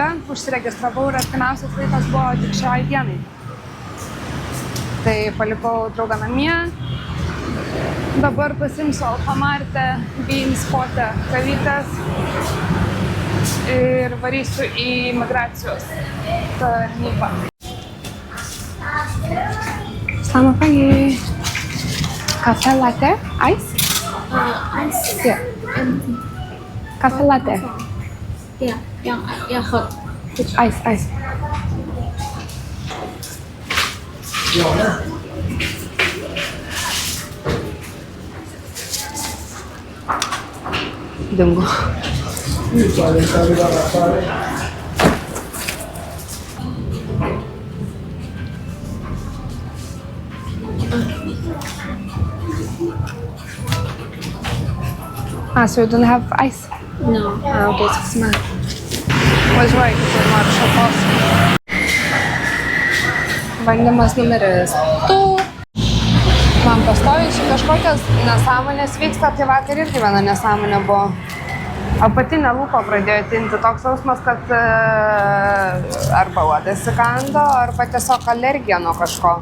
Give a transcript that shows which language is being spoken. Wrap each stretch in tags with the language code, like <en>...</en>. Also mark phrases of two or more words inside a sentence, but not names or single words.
<lt>Užsiregistravau ir artimiausias laikas buvo tik šiai dienai. Tai palikau draugą namie. Dabar pasimsiu Alfamarte, Beanspot'e kavytės ir varysiu į migracijos tarnybą.</lt> <id>Selamat pagi.</id> <en>Cafe latte, ice? Ice. Yeah. Cafe latte.</en> <id>Ya, yang hot.</id> <en>Ice. Dingo. So you don't have ice? No. Okay, smack.</en> <lt>Važiuoju, kitur noriu šaltos. Bandymas numeris 2. Man pastoviai čia kažkokios nesąmonės vyksta, tai vakar irgi viena nesąmonė buvo. Apatinę lūpą pradėjo tinti toks jausmas, kad arba uodas įkando, arba tiesiog alergija nuo kažko.</lt>